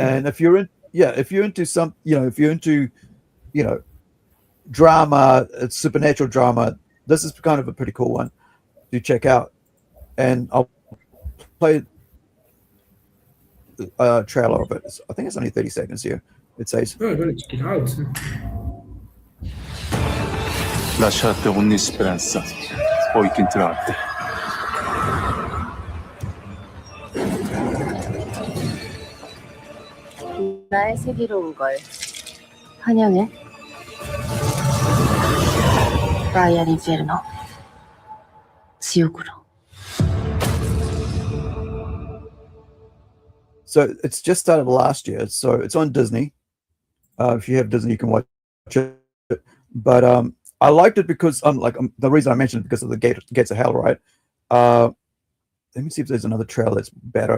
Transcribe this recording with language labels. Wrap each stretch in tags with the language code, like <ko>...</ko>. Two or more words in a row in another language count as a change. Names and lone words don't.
<en>and if you're into some, if you're into, drama, supernatural drama, this is kind of a pretty cool one to check out. And I'll play a trailer of it. I think it's only 30 seconds here. It says, Oh, I gotta check it out.</en> <it>Lasciate ogni speranza, poi che entrate.</it> <ko>나의 세계로 온 걸 환영해. 라이언 인페르노. 지옥으로.</ko> <en>so it's just started last year. So it's on Disney. If you have Disney, you can watch it. But I liked it because the reason I mentioned it because of the Gates of Hell, right? Let me see if there's another trailer that's better.</en>